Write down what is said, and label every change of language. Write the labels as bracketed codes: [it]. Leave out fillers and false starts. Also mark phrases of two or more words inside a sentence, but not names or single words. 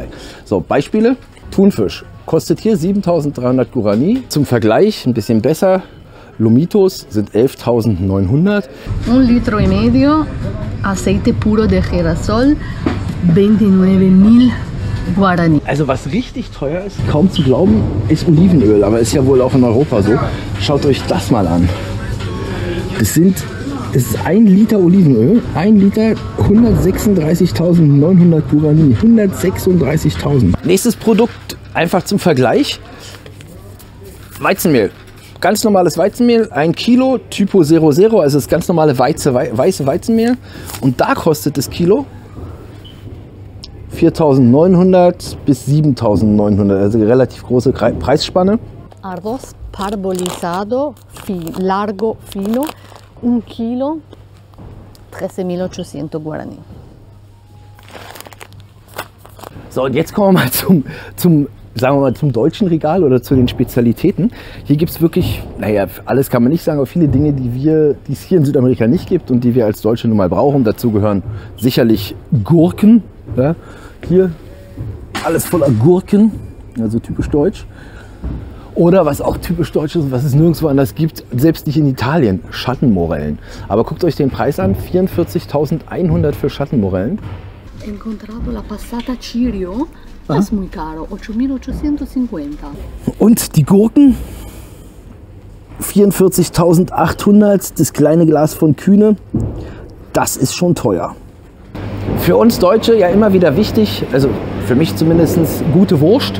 [de] So, Beispiele, Thunfisch kostet hier 7.300 Guaraní. Zum Vergleich ein bisschen besser, Lomitos sind 11.900. [es] 1,5 Litro aceite puro de girasol, 29.000 Guaraní. [de] Also was richtig teuer ist, kaum zu glauben, ist Olivenöl, aber ist ja wohl auch in Europa so. Schaut euch das mal an. Es ist 1 Liter Olivenöl, 1 Liter 136.900 Guaraní, 136.000. Nächstes Produkt, einfach zum Vergleich, Weizenmehl. Ganz normales Weizenmehl, 1 Kilo, Typo 00, also das ganz normale weiße Weizenmehl. Und da kostet das Kilo 4.900 bis 7.900, also relativ große Preisspanne. [es] Arroz parbolizado, largo, fino, 1 Kilo, 13.800 Guaraní. [de] So, und jetzt kommen wir mal sagen wir mal, zum deutschen Regal oder zu den Spezialitäten. Hier gibt es wirklich, naja, alles kann man nicht sagen, aber viele Dinge, die es hier in Südamerika nicht gibt und die wir als Deutsche nun mal brauchen. Dazu gehören sicherlich Gurken. Ja? Hier alles voller Gurken, also typisch deutsch. Oder was auch typisch deutsch ist und was es nirgendwo anders gibt, selbst nicht in Italien, Schattenmorellen. Aber guckt euch den Preis an, 44.100 für Schattenmorellen. [es] He encontrado la passata Cirio, [de] das ist [es] muy caro, [de] 8.850. Und die Gurken, 44.800, das kleine Glas von Kühne, das ist schon teuer. Für uns Deutsche ja immer wieder wichtig, also für mich zumindest, gute Wurst.